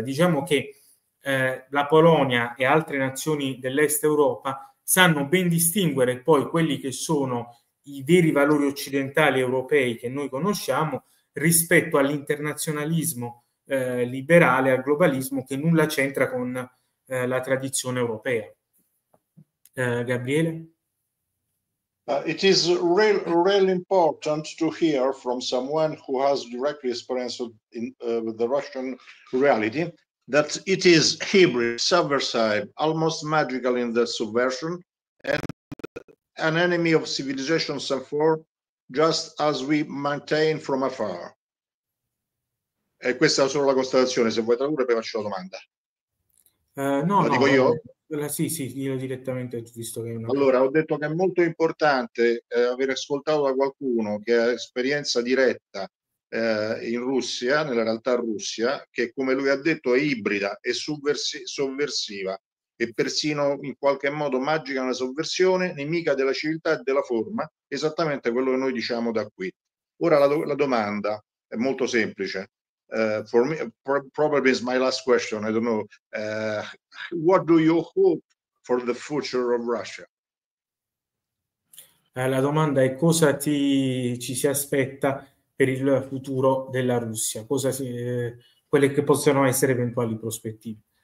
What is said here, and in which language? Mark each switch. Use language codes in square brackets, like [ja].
[it] Diciamo che la Polonia e altre nazioni dell'Est Europa sanno ben distinguere poi quelli che sono i veri valori occidentali europei che noi conosciamo rispetto all'internazionalismo liberale, al globalismo, che nulla c'entra con la tradizione europea. Gabriele? [en] It is really important to hear from someone who has directly experience with the Russian reality that it is hybrid, subversive, almost magical in the subversion, and an enemy of civilizations and for just as we maintain from afar. [it] E questa è solo la constatazione, se vuoi tradurre poi faccio la domanda. No, La dico io? Sì, dillo direttamente, visto che è una... Allora, ho detto che è molto importante aver ascoltato da qualcuno che ha esperienza diretta in Russia, nella realtà Russia, che come lui ha detto è ibrida e sovversiva e persino in qualche modo magica nella sovversione, nemica della civiltà e della forma, esattamente quello che noi diciamo da qui. Ora la domanda è molto semplice. [en] For me, probably is my last question. I don't know. What do you hope for the future of Russia? [it] La domanda è cosa ci si aspetta per il futuro della Russia, quelle che possono essere eventuali prospettive.